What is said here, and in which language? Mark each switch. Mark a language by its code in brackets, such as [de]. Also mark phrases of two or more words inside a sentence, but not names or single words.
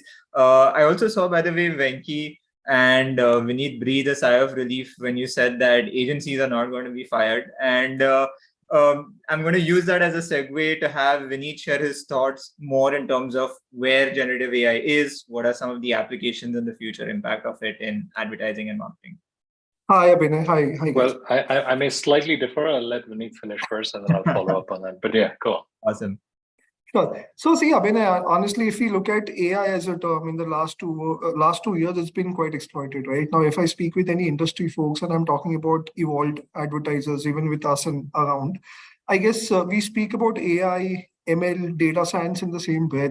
[en] I also saw, by the way, Venki and Vineet breathe a sigh of relief when you said that agencies are not going to be fired. And I'm going to use that as a segue to have Vineet share his thoughts more in terms of where generative AI is, what are some of the applications and the future impact of it in advertising and marketing. Hi, Abhinay. Hi, guys. Well, I may slightly differ. I'll let Vineet finish first, and then I'll follow up on that. But yeah, go on. Awesome. Sure. So see, Abhinay, honestly, if we look at AI as a term in the last 2 years, it's been quite exploited, right? Now, if I speak with any industry folks, and I'm talking about evolved advertisers, even with us and around, I guess we speak about AI, ML, data science in the same breath.